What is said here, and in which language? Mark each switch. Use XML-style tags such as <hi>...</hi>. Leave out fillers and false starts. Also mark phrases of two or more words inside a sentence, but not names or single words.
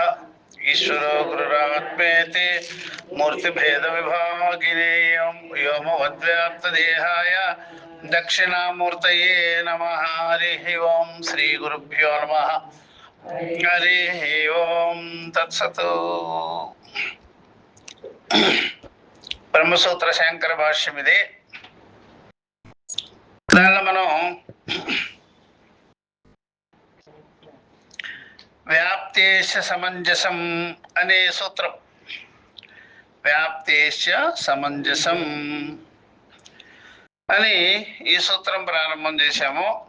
<sa>ईश्वरो गुरुरात्मेति मूर्तिभेदविभागिने व्योमवद्व्याप्तदेहाय दक्षिणामूर्तये नमः। हरिः ओं श्रीगुरुभ्यो नमः। हरिः ओं तत्सत्।</sa> <te>బ్రహ్మసూత్ర శంకర భాష్యం ఇది. దానిలో మనం వ్యాప్తేశ సమంజసం అనే సూత్రం, వ్యాప్తేశ సమంజసం అని ఈ సూత్రం ప్రారంభం చేశాము.</te>